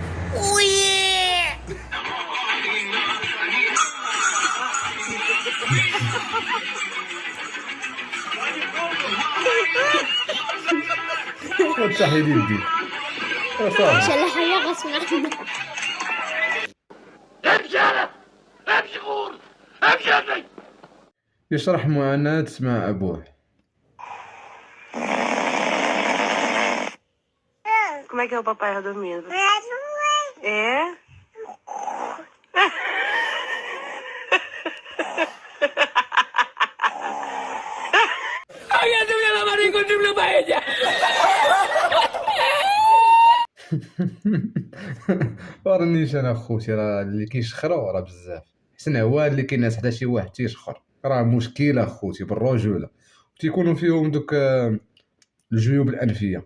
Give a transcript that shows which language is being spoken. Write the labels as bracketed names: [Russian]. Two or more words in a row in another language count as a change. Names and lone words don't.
[Arabic] وتحيدي يديك صافي. شلح يا غصب عنك. يشرح معاناة مع أبوه. [Portuguese] Como é que é o papai dormindo? É? [Spanish] Ay, ya te voy a lavar y encontré una paella. [Arabic] ورانيش انا خوتي، راه اللي كيشخرو راه بزاف. حسن هو اللي كيناس حدا شي واحد تيشخر، راه مشكله خوتي بالرجوله. تيكونوا فيهم دوك الجيوب الانفيه.